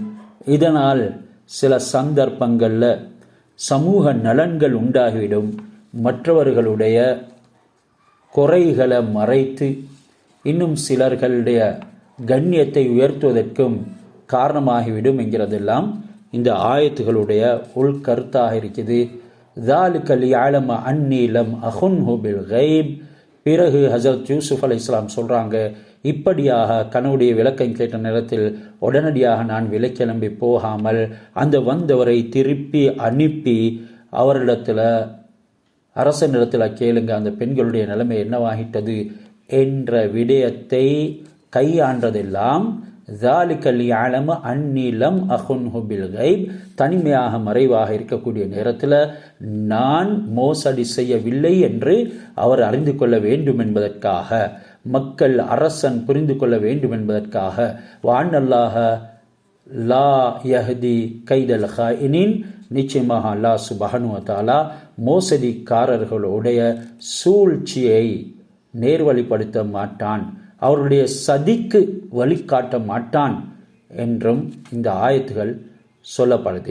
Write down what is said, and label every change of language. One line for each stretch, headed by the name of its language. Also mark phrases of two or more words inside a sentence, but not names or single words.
Tamil: இதனால் சில சந்தர்ப்பங்களில் சமூக நலன்கள் உண்டாகிவிடும். மற்றவர்களுடைய குறைகளை மறைத்து இன்னும் சிலர்களுடைய கண்ணியத்தை உயர்த்துவதற்கும் காரணமாகிவிடும் என்கிறதெல்லாம் இந்த ஆயத்துகளுடைய உள்கருத்தாக இருக்குது.
Arabic: ذَلِكَ لِيَعْلَمَ أَنِّي لَمْ أَخُنْهُ بِالْغَيْبِ.
Tamil: பிறகு ஹஜரத் யூசுப் அலைஹிஸ்ஸலாம் சொல்கிறாங்க, இப்படியாக கனவுடைய விளக்கம் கேட்ட நேரத்தில் உடனடியாக நான் விலக்கிளம்பி போகாமல் அந்த வந்தவரை திருப்பி அனுப்பி அவரிடத்தில் அரசனிடத்தில் கேளுங்க அந்த பெண்களுடைய நிலைமை என்னவாகிட்டது என்ற விடயத்தை கையாண்டதெல்லாம்
Arabic: ذَلِكَ لِيَعْلَمَ أَنِّي لَمْ أَخُنْهُ بِالْغَيْبِ.
Tamil: தனிமையாக மறைவாக இருக்கக்கூடிய நேரத்தில் நான் மோசடி செய்யவில்லை என்று அவர் அறிந்து கொள்ள வேண்டும் என்பதற்காக, மக்கள் அரசன் புரிந்து கொள்ள வேண்டும் என்பதற்காக,
Arabic: وأن الله لا يهدي كيد الخائنين,
Tamil: நிச்சயமாக
Arabic: الله سبحانه وتعالى
Tamil: மோசடிக்காரர்களுடைய சூழ்ச்சியை நேர்வழிப்படுத்த மாட்டான், அவருடைய சதிக்கு வழிகாட்ட மாட்டான் என்றும் இந்த ஆயத்துகள் சொல்லப்படுது.